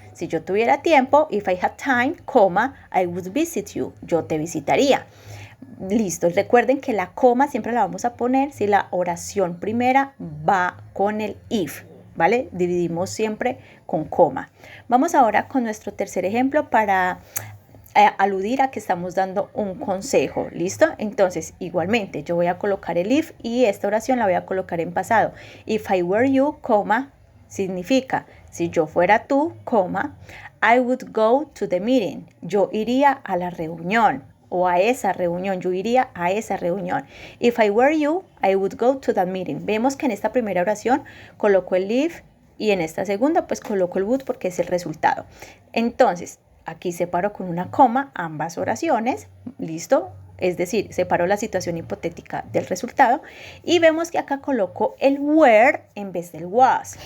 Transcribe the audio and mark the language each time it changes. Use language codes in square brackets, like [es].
[es] Si yo tuviera tiempo, [en] if I had time, coma, I would visit you, [es] yo te visitaría. Listo, recuerden que la coma siempre la vamos a poner si la oración primera va con el if, ¿vale? Dividimos siempre con coma. Vamos ahora con nuestro tercer ejemplo para aludir a que estamos dando un consejo, ¿listo? Entonces, igualmente, yo voy a colocar el if y esta oración la voy a colocar en pasado. [en] If I were you, [es] coma, significa, si yo fuera tú, coma, [en] I would go to the meeting. [es] Yo iría a la reunión o a esa reunión, yo iría a esa reunión. [en] If I were you, I would go to that meeting. [es] Vemos que en esta primera oración coloco el if y en esta segunda pues coloco el would porque es el resultado. Entonces, aquí separo con una coma ambas oraciones, ¿listo? Es decir, separo la situación hipotética del resultado y vemos que acá coloco el were en vez del was.